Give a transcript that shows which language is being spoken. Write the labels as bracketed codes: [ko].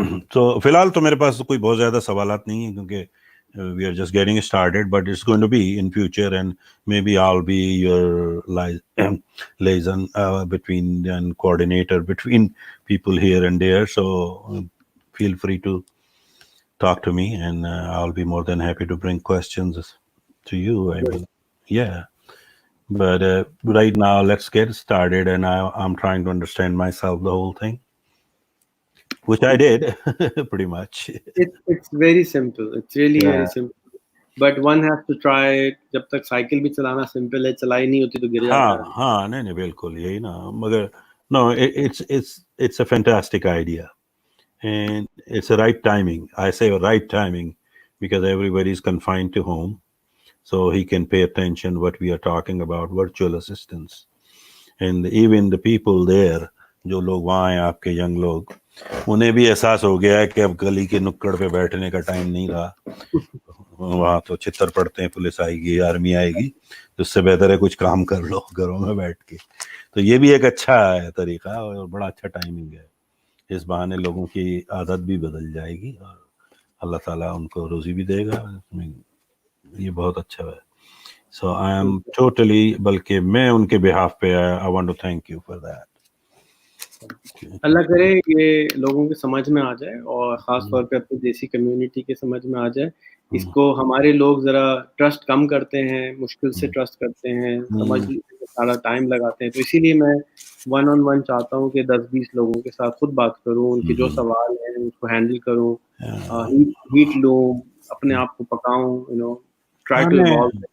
[ur] تو فی الحال تو میرے پاس کوئی بہت زیادہ سوالات نہیں ہیں, کیونکہ [en] we are just getting started, but it's going to be in future, and maybe I'll be your liaison between and coordinator between people here and there, so feel free to talk to me, and I'll be more than happy to bring questions to you. I mean, yeah. But right now, let's get started, and I'm trying to understand myself the whole thing, which I did pretty much. It's very simple. It's really very simple. But one has to try it. [ur] جب تک cycle بھی چلانا simple ہے, چلائی نہیں ہوتی تو گر جاتا ہے. ہاں نہیں بالکل یہی نا, مگر [en] no, it's a fantastic idea, and it's a right timing. I say right timing because everybody is confined to home, so he can pay attention what we are talking about, virtual assistants. And even the people there, [ur] جو لوگ وہاں ہیں آپ کے young لوگ, انہیں بھی احساس ہو گیا ہے کہ اب گلی کے نکڑ پہ بیٹھنے کا ٹائم نہیں رہا. وہاں تو چھتر پڑتے ہیں, پولیس آئے گی, آرمی آئے گی, اس سے بہتر ہے کچھ کام کر لو گھروں میں بیٹھ کے. تو یہ بھی ایک اچھا ہے طریقہ, اور بڑا اچھا ٹائمنگ ہے. اس بہانے لوگوں کی عادت بھی بدل جائے گی, اور اللہ تعالیٰ ان کو روزی بھی دے گا. یہ بہت اچھا ہے. [en] So I am totally, [ur] بلکہ میں ان کے [en] behalf پہ I want to thank you for that. [ur] اللہ کرے یہ لوگوں کے سمجھ میں آ جائے, اور خاص طور پہ اپنی دیسی کمیونٹی کے سمجھ میں آ جائے. اس کو ہمارے لوگ ذرا ٹرسٹ کم کرتے ہیں, مشکل سے ٹرسٹ کرتے ہیں, سمجھ سارا ٹائم لگاتے ہیں. تو اسی لیے میں 1-on-1 چاہتا ہوں کہ 10-20 لوگوں کے ساتھ خود بات کروں, ان کے جو سوال ہیں اس کو ہینڈل کروں, ہیٹ لوں, اپنے آپ کو پکاؤں, [en] try to evolve.